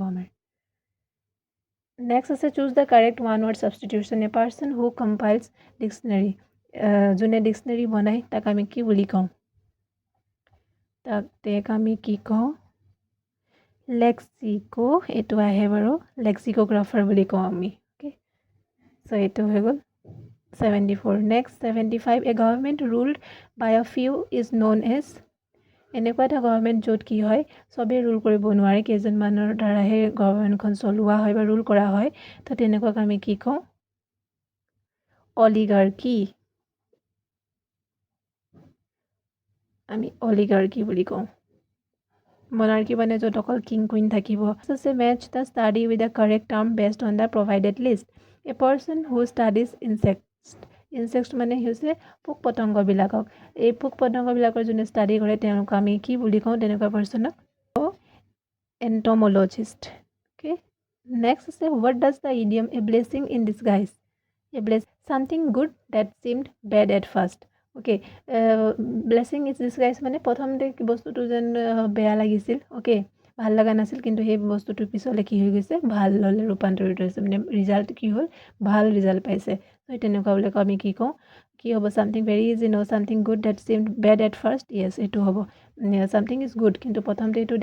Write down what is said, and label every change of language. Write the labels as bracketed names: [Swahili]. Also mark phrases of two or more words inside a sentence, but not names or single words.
[Assamese] আমাৰ নেক্সট আছে [English] choose the correct one word substitution a person who compiles dictionary [Assamese] যোনে ডিক্সনেৰী বনায় তাক আমি কি বুলি কওঁ তাক আমি কি কওঁ লেক্সিকো এইটো আহে বাৰু লেক্সিকোগ্ৰাফাৰ বুলি কওঁ আমি [English] okay so' [Assamese] এইটো হৈ গ'ল 74 নেক্সট 75 [English] a government ruled by a few is known as [Assamese] এনেকুৱা এটা গভৰ্ণমেণ্ট য'ত কি হয় চবেই ৰুল কৰিব নোৱাৰে কেইজনমানৰ দ্বাৰাহে গভৰ্ণমেণ্টখন চলোৱা হয় বা ৰুল কৰা হয় তো তেনেকুৱাক আমি কি কওঁ অলিগাৰ্কি আমি অলিগাৰ্কি বুলি কওঁ monarchy মানে য'ত অকল [English] king queen [Assamese] থাকিব আছে [English] match the study with the correct term based on the provided list a person who studies insects [Assamese] মানে হৈছে পোক পতংগবিলাকক এই পোক পতংগবিলাকৰ যোনে ষ্টাডি কৰে তেওঁলোক আমি কি বুলি কওঁ তেনেকুৱা পাৰ্চনক [English] entomologist okay next [Assamese] আছে [English] what does the idiom a blessing in disguise a blessing something good that seemed bad at first okay blessing is disguise [Assamese] মানে প্ৰথমতে বস্তুটো যেন বেয়া লাগিছিল অ'কে ভাল লগা নাছিল কিন্তু সেই বস্তুটোৰ পিছলৈ কি হৈ গৈছে ভাল হ'লে ৰূপান্তৰিত হৈছে মানে ৰিজাল্ট কি হ'ল ভাল ৰিজাল্ট পাইছে ত' তেনেকুৱা বুলি আমি কি কওঁ কি হ'ব [English] something very easy no something good that seemed bad at first yes [Assamese] এইটো হ'ব [English] something is good [Assamese] কিন্তু প্ৰথমতে এইটো